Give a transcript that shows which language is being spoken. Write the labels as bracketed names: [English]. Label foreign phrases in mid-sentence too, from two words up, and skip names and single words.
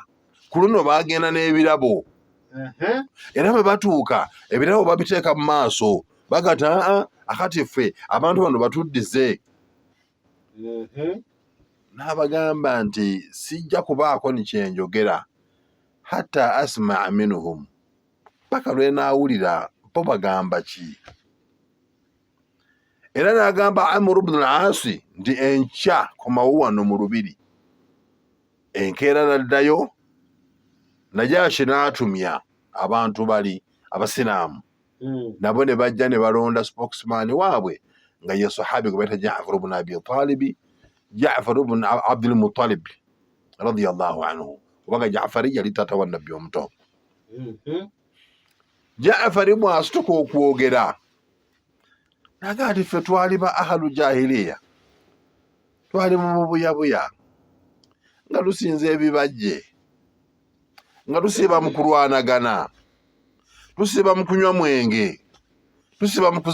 [Ganda] Ku luno baagenda n'ebirabo. Era bwe batuuka ebirabo babiteeka mu maaso, bagata akati ffe abantu bano batuddize. N'abagamba nti sijja kubaako ni kyenjogera [Arabic] حتى أسمع منهم, [Ganda] paka lwe naawulira bo bagamba ki. Era n'agamba Amr ibn al-As nti enkya komawo wano mu lubiri. Enkeera naddayo, Najashi n'atumya abantu bali abasiraamu, nabo ne bajja ne balonda spokesman waabwe nga ye sahabi gwe bayita Ja'far ibn Abi Talib, Ja'far ibn Abdul Muttalib [Arabic] رضي الله عنه, [Ganda] kubanga Ja'fari yali taata wa Nabbi omuto. Ja'fari bw'asituka okwogera naga ati ffe twali ba [Arabic] أهل جاهلية, [Ganda] twali mu buyabuya nga tusinza ebibajje, nga tusiba mu kulwanagana, tusiba mu kunywa mwenge, tusiba mu